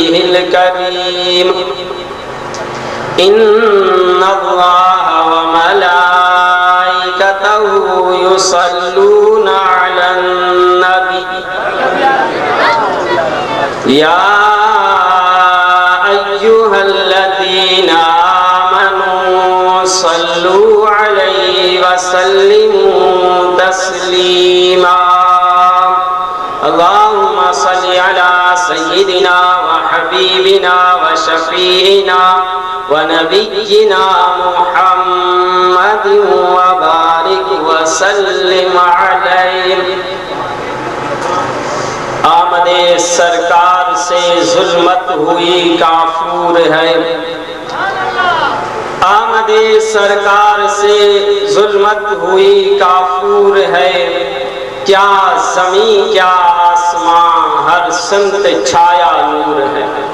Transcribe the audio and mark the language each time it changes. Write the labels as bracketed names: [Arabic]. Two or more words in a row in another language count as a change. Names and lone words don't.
[Arabic] وجهه الكريم. إن الله و ملائكته يصلون على النبي يا أيها الذين آمنوا صلوا عليه وسلموا تسليما. اللهم صل على سيدنا و حبيبنا و شفيعنا و نبينا محمد و بارك و سلم عليه. [Urdu] آمد سرکار سے ظلمت ہوئی کافور ہے، آمد سرکار سے ظلمت ہوئی کافور ہے. کیا زمیں کیا آسماں ہر سنت چھایا نور ہے.